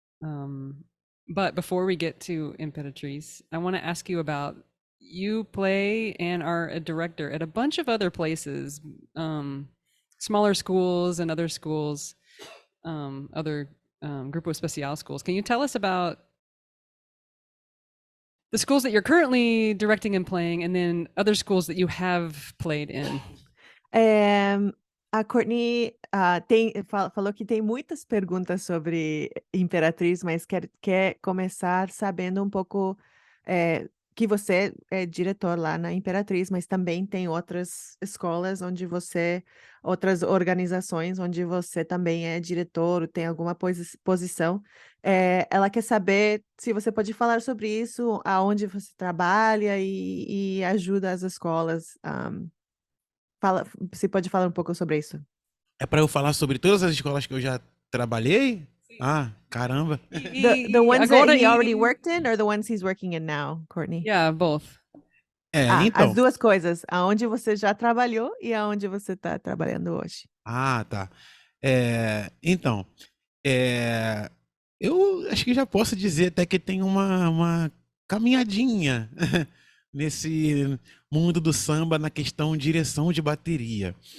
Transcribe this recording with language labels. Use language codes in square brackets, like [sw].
[en] But before we get to Imperatriz, I want to ask you about you play and are a director at a bunch of other places, smaller schools and other schools, other Grupo Especial schools. Can you tell us about the schools that you're currently directing and playing, and then other schools that you have played in? [pt] A Courtney falou que tem muitas perguntas sobre Imperatriz, mas quer começar sabendo um pouco que você é diretor lá na Imperatriz, mas também tem outras escolas outras organizações onde você também é diretor, tem alguma posição. Ela quer saber se você pode falar sobre isso, aonde você trabalha e ajuda as escolas. Você pode falar um pouco sobre isso? É para eu falar sobre todas as escolas que eu já trabalhei? Ah, caramba. [en] The ones that he already worked in or the ones he's working in now, Courtney? Yeah, both. [pt] Então. As duas coisas, aonde você já trabalhou e aonde você está trabalhando hoje. Ah, tá. Então, eu acho que já posso dizer até que tem uma caminhadinha nesse mundo do samba na questão direção de bateria.